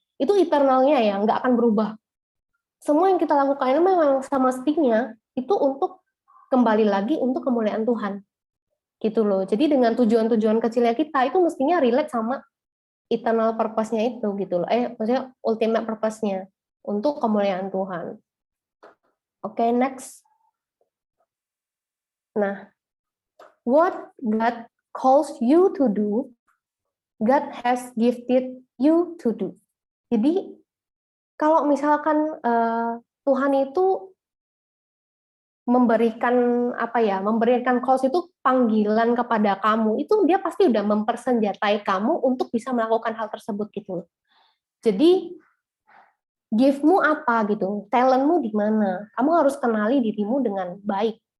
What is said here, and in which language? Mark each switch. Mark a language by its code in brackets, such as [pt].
[id] Itu eternalnya ya, nggak akan berubah. Semua yang kita lakukan ini memang semestinya itu untuk kembali lagi untuk kemuliaan Tuhan. Gitu loh. Jadi dengan tujuan-tujuan kecilnya kita itu mestinya relate sama eternal purpose-nya itu gitu loh. Maksudnya ultimate purpose-nya untuk kemuliaan Tuhan. Oke, next. [en] Nah, what God calls you to do, God has gifted you to do. [id] Jadi kalau misalkan Tuhan itu memberikan calls itu panggilan kepada kamu, itu dia pasti udah mempersenjatai kamu untuk bisa melakukan hal tersebut gitu. Jadi gift-mu apa gitu, talent-mu di mana, kamu harus kenali dirimu dengan baik.